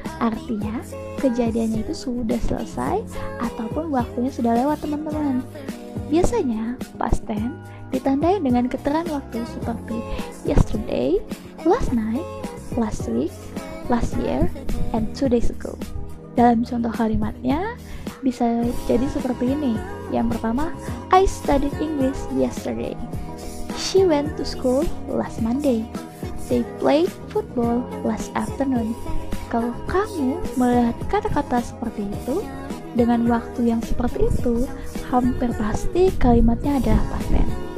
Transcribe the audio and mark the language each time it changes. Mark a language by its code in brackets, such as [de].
[id] Artinya, kejadiannya itu sudah selesai ataupun waktunya sudah lewat teman-teman. Biasanya, past tense ditandai dengan keterangan waktu seperti [en] yesterday, last night, last week, last year, and 2 days ago. [id] Dalam contoh kalimatnya, bisa jadi seperti ini. Yang pertama, [en] I studied English yesterday. She went to school last Monday. They played football last afternoon. [id] Kalau kamu melihat kata-kata seperti itu, dengan waktu yang seperti itu, hampir pasti kalimatnya adalah past tense.